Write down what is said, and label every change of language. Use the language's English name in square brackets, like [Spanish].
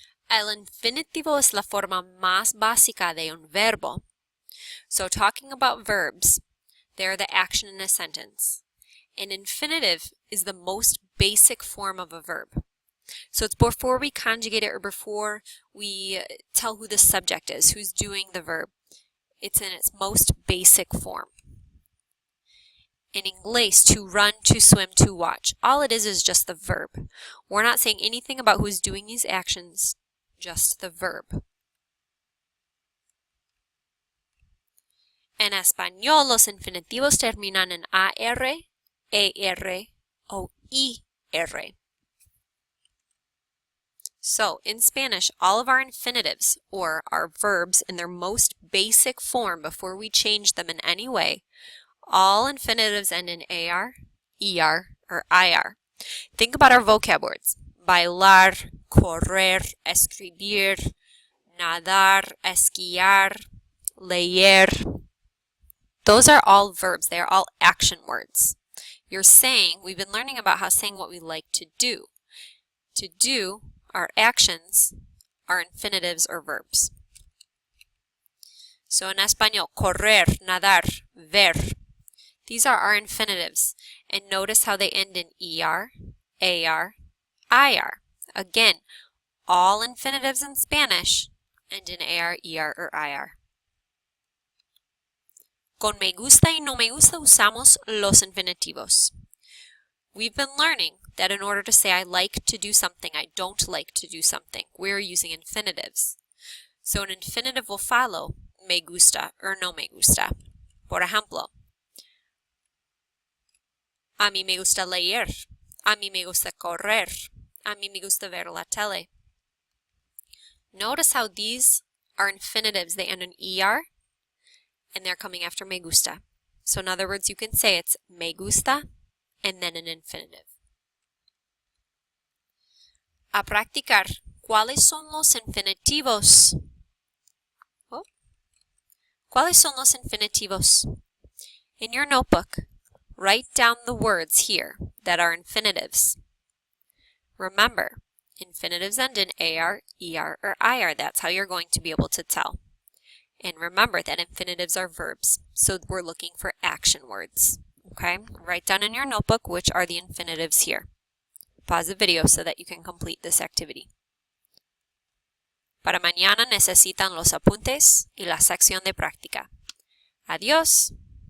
[Spanish] El infinitivo es la forma más básica de un verbo. [English] So talking about verbs, they're the action in a sentence. An infinitive is the most basic form of a verb. So it's before we conjugate it or before we tell who the subject is, who's doing the verb. It's in its most basic form. In English, to run, to swim, to watch. All it is just the verb. We're not saying anything about who's doing these actions, just the verb. [Spanish] En español, los infinitivos terminan en AR, ER, o IR. [English] So, in Spanish, all of our infinitives, or our verbs in their most basic form before we change them in any way, all infinitives end in AR, ER, or IR. Think about our vocab words. [Spanish] Bailar, correr, escribir, nadar, esquiar, leer. [English] Those are all verbs. They are all action words. You're saying, we've been learning about how saying what we like to do. To do, our actions, are infinitives or verbs. So in español, [Spanish] correr, nadar, ver. [English] These are our infinitives. And notice how they end in ER, AR, IR. Again, all infinitives in Spanish end in AR, ER, or IR. [Spanish] Con me gusta y no me gusta usamos los infinitivos. [English] We've been learning that in order to say I like to do something, I don't like to do something, we're using infinitives. So an infinitive will follow me gusta or no me gusta. [Spanish] Por ejemplo, a mí me gusta leer, a mí me gusta correr, a mí me gusta ver la tele. [English] Notice how these are infinitives. They end in ER, and they're coming after me gusta. So in other words, you can say it's me gusta and then an infinitive. [Spanish] A practicar. ¿Cuáles son los infinitivos? Oh. ¿Cuáles son los infinitivos? [English] In your notebook, write down the words here that are infinitives. Remember, infinitives end in AR, ER, or IR. That's how you're going to be able to tell. And remember that infinitives are verbs, so we're looking for action words. Okay? Write down in your notebook which are the infinitives here. Pause the video so that you can complete this activity. [Spanish] Para mañana necesitan los apuntes y la sección de práctica. Adiós.